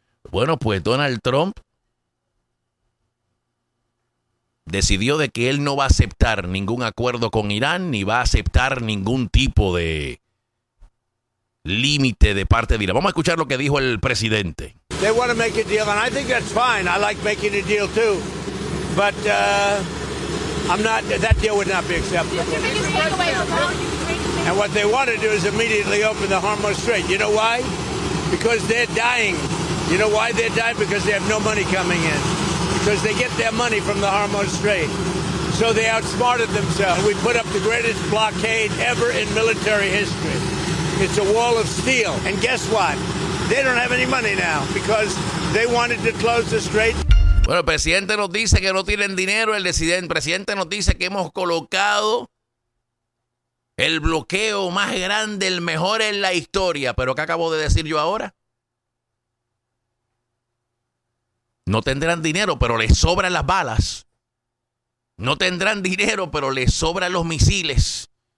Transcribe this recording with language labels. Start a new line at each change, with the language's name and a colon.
Spanish: Bueno, pues Donald Trump decidió de que él no va a aceptar ningún acuerdo con Irán, ni va a aceptar ningún tipo de límite de parte de Irán. Vamos a escuchar lo que dijo el presidente.
English: They want to make a deal, and I think that's fine. I like making a deal too, but that deal would not be acceptable. And what they want to do is immediately open the Hormuz Strait. You know why? Because they're dying. You know why they're dying? Because they have no money coming in. Because they get their money from the Hormuz Strait. So they outsmarted themselves. We put up the greatest blockade ever in military history. It's a wall of steel. And guess what? They don't have any money now because they wanted to close the strait.
Spanish: Bueno, el presidente nos dice que no tienen dinero. El presidente nos dice que hemos colocado el bloqueo más grande, el mejor en la historia. Pero ¿qué acabo de decir yo ahora? No tendrán dinero, pero les sobran las balas. No tendrán dinero, pero les sobran los misiles.